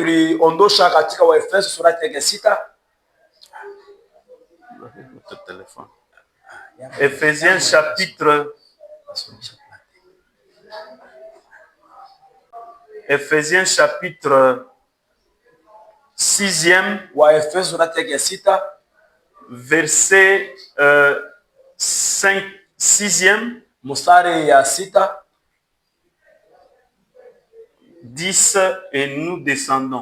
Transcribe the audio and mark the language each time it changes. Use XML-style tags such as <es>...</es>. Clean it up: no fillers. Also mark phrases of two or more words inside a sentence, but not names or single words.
<fr>Éphésiens chapitre 6e. Verset 6e,</fr> <sw>mstari ya 6,</sw> <fr>10 et nous descendons.</fr>